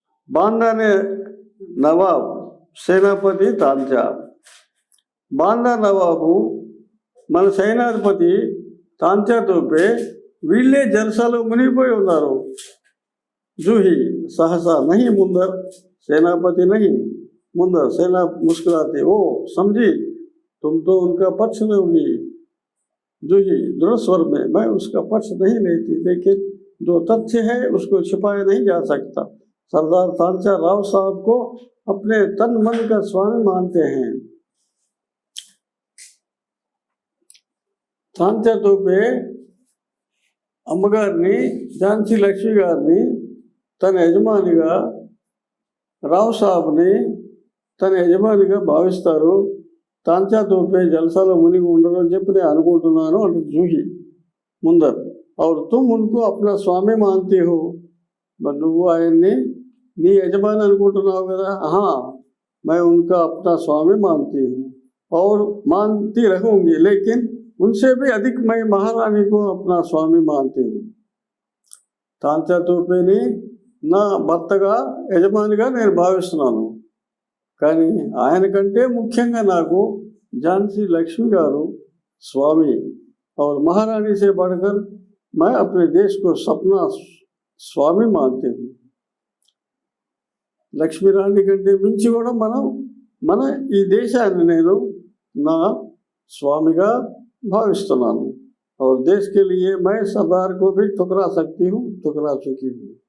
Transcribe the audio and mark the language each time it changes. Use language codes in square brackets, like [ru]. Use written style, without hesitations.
[te] బాందా ने నవాబ్, సేనాపతి తాంచా. బాందా నవాబు మన సైనాధిపతి తాంచా తోపే వీళ్ళే జల్సాలో మునిగిపోయి ఉన్నారు. [hi] जूही सहसा, नहीं मुंदर, सेनापति नहीं. मुंदर, सेना मुस्कुराते, ओ समझी, तुम तो उनका पक्ष लोगी. जूही दृढ़ स्वर में, मैं उसका पक्ष नहीं लेती, लेकिन जो तथ्य है उसको छिपाया नहीं जा सकता. सरदार तांचा राव साहब को अपने तन मन का स्वामी मानते हैं. [te] तांचा तोपे అమ్మగారిని, ఝాన్సీ లక్ష్మి గారిని తన యజమానిగా, రావ్ సాబ్ని తన యజమానిగా భావిస్తారు. తాంచా తోపే జల్సాలో మునిగి ఉండరు అని చెప్పి నేను అనుకుంటున్నాను అంటే జూహి. [hi] ముందర్, और तुम उनको अपना स्वामी मानती हो. [te] మరి నువ్వు ఆయన్ని నీ యజమాని అనుకుంటున్నావు కదా. [hi] हाँ, मैं उनका अपना स्वामी मानती हूँ और मानती रहूँगी, लेकिन उनसे भी अधिक मैं महारानी को अपना स्वामी मानती हूँ. [te] తాంచా తోపేని నా భర్తగా, యజమానిగా నేను భావిస్తున్నాను. కానీ ఆయన కంటే ముఖ్యంగా నాకు ఝాన్సీ లక్ష్మి గారు [hi] स्वामी और महारानी से बढ़कर मैं अपने देश को सपना स्वामी मानती हूँ. [te] లక్ష్మీ రాణి కంటే మించి కూడా మన ఈ దేశాన్ని నేను నా స్వామిగా భావిస్తున్నాను. [hi] और देश के लिए मैं सरदार को भी ठुकरा सकती हूँ, ठुकरा चुकी हूँ.